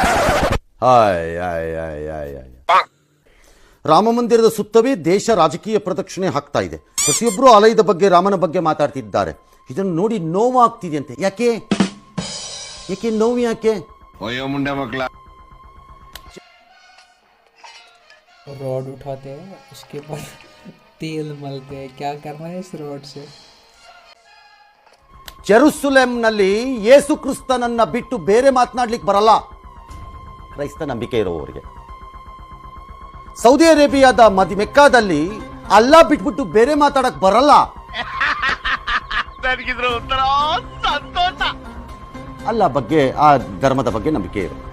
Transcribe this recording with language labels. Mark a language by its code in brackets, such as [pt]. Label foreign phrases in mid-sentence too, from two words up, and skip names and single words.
[kn] ರಾಮ ಮಂದಿರದ ಸುತ್ತವೇ ದೇಶ ರಾಜಕೀಯ ಪ್ರದಕ್ಷಿಣೆ ಹಾಕ್ತಾ ಇದೆ. ಪ್ರತಿಯೊಬ್ಬರು ಆಲಯದ ಬಗ್ಗೆ, ರಾಮನ ಬಗ್ಗೆ ಮಾತಾಡ್ತಿದ್ದಾರೆ. ಇದನ್ನು ನೋಡಿ ನೋವಾಗ್ತಿದೆಯಂತೆ. ಯಾಕೆ ಯಾಕೆ ನೋವು? ಯಾಕೆ ಮುಂಡೆ ಮಕ್ಕಳ [hi] रोड उठाते हैं, उसके बाद तेल मलते हैं. क्या करना है इस रोड से? [kn] ಜೆರುಸಲೆಂನಲ್ಲಿ ಯೇಸು ಕ್ರಿಸ್ತನನ್ನ ಬಿಟ್ಟು ಬೇರೆ ಮಾತನಾಡ್ಲಿಕ್ಕೆ ಬರಲ್ಲ ಕ್ರೈಸ್ತ ನಂಬಿಕೆ ಇರುವವರಿಗೆ. ಸೌದಿ ಅರೇಬಿಯಾದ ಮೆಕ್ಕಾದಲ್ಲಿ ಅಲ್ಲಾ ಬಿಟ್ಬಿಟ್ಟು ಬೇರೆ ಮಾತಾಡಕ್ ಬರಲ್ಲ. ಅಲ್ಲ ಬಗ್ಗೆ, ಆ ಧರ್ಮದ ಬಗ್ಗೆ ನಂಬಿಕೆ ಇರುತ್ತೆ.